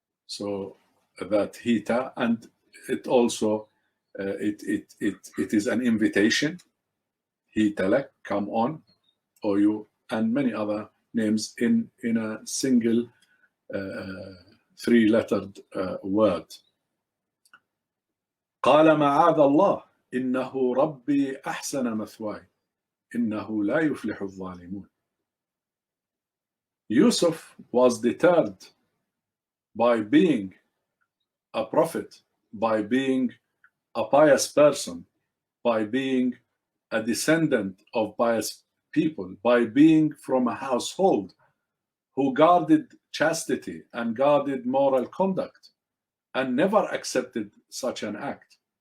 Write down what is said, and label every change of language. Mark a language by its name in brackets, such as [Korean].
[English] So that hita, and it also it is an invitation. Hita lak, come on, or you, and many other names in a single three-lettered word. [Arabic] قال معاذ الله إنه ربي أحسن مثواي إنه لا يفلح الظالمون. [English] Yusuf was deterred by being a prophet, by being a pious person, by being a descendant of pious people, by being from a household who guarded chastity and guarded moral conduct and never accepted such an act.